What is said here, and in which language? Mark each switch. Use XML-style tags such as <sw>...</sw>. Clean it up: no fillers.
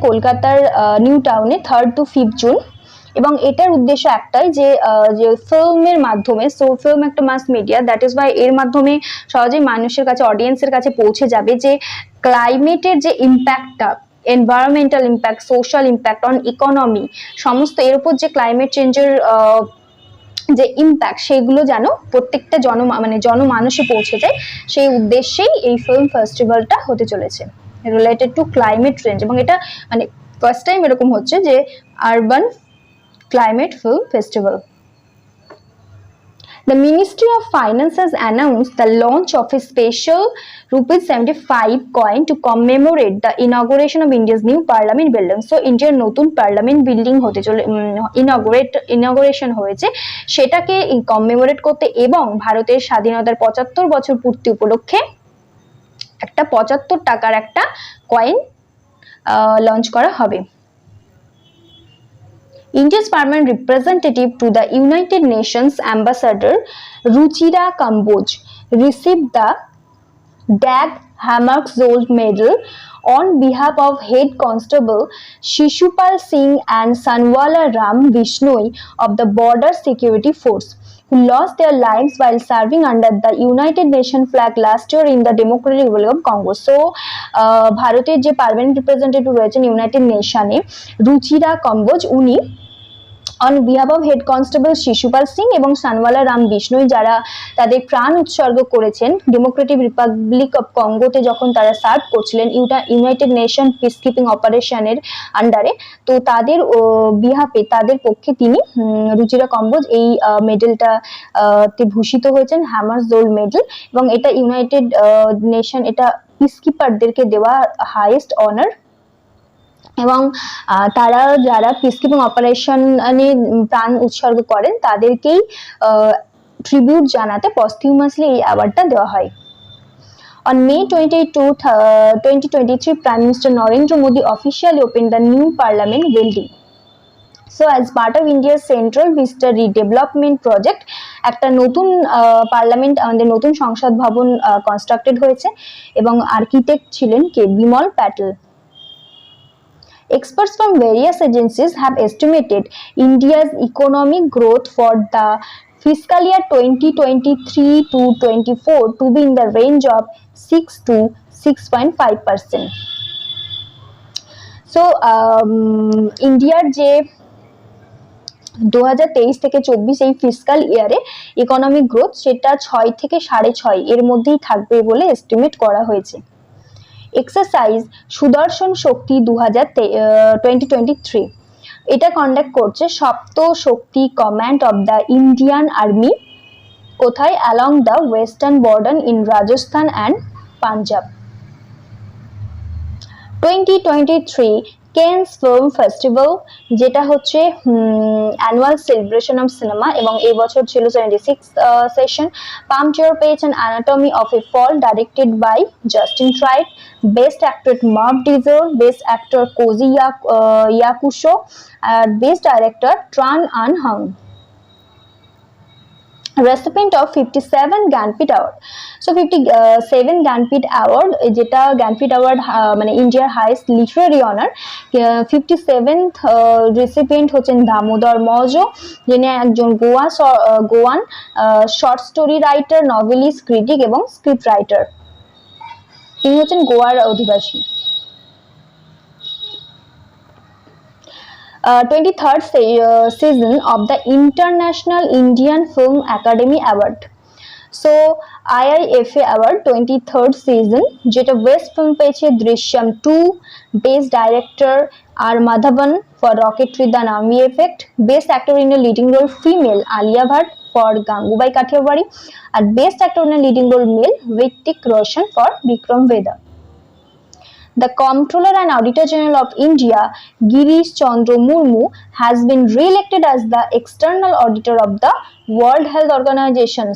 <bn>কলকাতার নিউ টাউনে 3rd to 5th June. এবং এটার উদ্দেশ্য একটাই যে ফিল্মের মাধ্যমে, সো ফিল্ম একটা mass media, that is Y এর মাধ্যমে সহজেই মানুষের কাছে অডিয়েন্সের কাছে পৌঁছে যাবে যে ক্লাইমেটের যে ইম্প্যাক্টটা, environmental impact, social impact on economy, সমস্ত এর উপর যে ক্লাইমেট চেঞ্জের যে ইম্প্যাক্ট সেগুলো যেন প্রত্যেকটা জনমানুষে পৌঁছে যায়, সেই উদ্দেশ্যেই এই ফিল্ম ফেস্টিভ্যালটা হতে চলেছে রিলেটেড টু ক্লাইমেট চেঞ্জ। এবং এটা মানে ফার্স্ট টাইম এরকম হচ্ছে যে urban Climate Film Festival.</bn> <en>The Ministry of Finance has announced the launch of a special ₹75 coin to commemorate the inauguration of India's new Parliament building.</en> <bn>So Indiaর নতুন parliament building হতে চলে ইনঅগুরেশন হয়েছে, সেটাকে কমেমোরেট করতে এবং ভারতের স্বাধীনতার 75 বছর পূর্তি উপলক্ষে একটা 75 টাকার একটা কয়েন লঞ্চ করা হবে।</bn> <en>India's permanent representative to the United Nations Ambassador Ruchira Kamboj received the Dag Hammarskjöld Medal on behalf of Head Constable Shishupal Singh and Sanwala Ram Vishnoi of the Border Security Force, who lost their lives while serving under the United Nations flag last year in the Democratic Republic of Congo.</en> <bn>So ভারতের যে permanent representative রয়েছেন United নেশনে Ruchira কম্বোজ, উনি on behalf of head constable Shishupal Singh এবং সানওয়ালা রাম বিষ্ণুই যারা তাদের প্রাণ উৎসর্গ করেছেন ডেমোক্রেটিক রিপাবলিক অফ কঙ্গোতে যখন তারা সার্ভ করছিলেন ইউনাইটেড নেশন পিস কিপিং অপারেশনের আন্ডারে, তো তাদের বিহাফে তাদের পক্ষে তিনি রুচিরা কম্বোজ এই মেডেলটা তে ভূষিত হয়েছেন, হ্যামার্স গোল্ড মেডেল, এবং এটা ইউনাইটেড নেশন এটা পিস কিপারদেরকে দেওয়া হাইয়েস্ট অনার। এবং তারা যারা পিসকিপিং অপারেশনে প্রাণ উৎসর্গ করেন তাদেরকেই ট্রিবিউট জানাতে পস্টিউমাসলি এই অ্যাওয়ার্ডটা দেওয়া হয়।</bn> <en>On May 22, 2023, Prime Minister Narendra Modi officially opened the new Parliament building. So as part of India's Central Vista Redevelopment Project,</en> <bn>একটা নতুন পার্লামেন্ট আমাদের নতুন সংসদ ভবন কনস্ট্রাক্টেড হয়েছে এবং আর্কিটেক্ট ছিলেন কে Bimal Patel.</bn> <en>Experts from various agencies have estimated India's economic growth for the fiscal year 2023 to 24 to be in the range of 6 to 6.5%.</en> <bn>So, Indiaর যে 2023 থেকে 24 এই ফিসকাল ইয়ারে ইকোনমিক গ্রোথ সেটা 6 থেকে 6.5 এর মধ্যেই থাকবে বলে এস্টিমেট করা হয়েছে। এক্সারসাইজ সুদর্শন শক্তি 2023 এটা কন্ডাক্ট করছে সপ্ত শক্তি command of the Indian army, কোথায়? Along the western border in Rajasthan and Punjab. 2023 কেনস film festival, যেটা হচ্ছে অ্যানুয়াল সেলিব্রেশন অফ সিনেমা, এবং এই বছর ছিল 76 সেশন। পাম্প চেয়ার পেয়েছেন anatomy of A fall directed by Justin try it, best actor মার্ভ diesel, best actor cosy ইয়াকুশো, আর best director turn An Hang.</bn> <en>recipient of 57 Ganpit Award.</en> <bn>So 57 Ganpit Award, যেটা Ganpit Award মানে ইন্ডিয়ার highest Literary honour, 57th recipient হচ্ছেন দামোদর মৌজো, যিনি একজন Goan short story writer, novelist, critic এবং script writer. তিনি হচ্ছেন গোয়ার অধিবাসী।</bn> <en>23rd season of the International Indian Film Academy Award.</en> <bn>So IIFA Award 23rd season, যেটা বেস্ট ফিল্ম পেয়েছে Drishyam 2, best director আর Madhavan for রকেটরি the নামি effect, best actor in a leading role female Alia Bhatt for Gangubai কাঠিয়াবাড়ি, আর best actor in a leading role mail Hrithik Roshan for Vikram ভেদা।</bn> <en>The Comptroller and Auditor General of India, Girish Chandra Murmu, has been re-elected as the external auditor of the World Health Organization.</en>